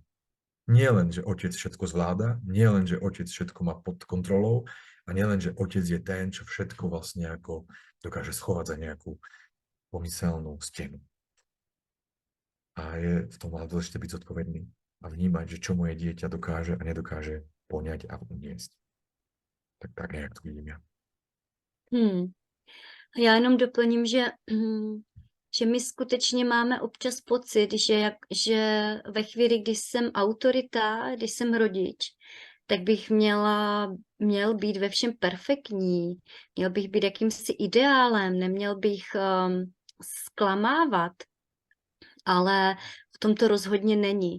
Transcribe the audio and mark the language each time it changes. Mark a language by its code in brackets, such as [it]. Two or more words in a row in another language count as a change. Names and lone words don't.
[sk] Nie len, že otec všetko zvláda, nie len, že otec všetko má pod kontrolou a nie len, že otec je ten, čo všetko vlastne ako dokáže schovať za nejakú pomyselnú stenu. A je v tom ale dôležité byť zodpovedný a vnímať, že čo moje dieťa dokáže a nedokáže poňať a uniesť. Tak nejak to vidím ja. [cs] Já jenom doplním, že my skutečně máme občas pocit, že ve chvíli, kdy jsem autorita, když jsem rodič, tak bych měl být ve všem perfektní, měl bych být jakýmsi ideálem, neměl bych zklamávat, ale v tom to rozhodně není.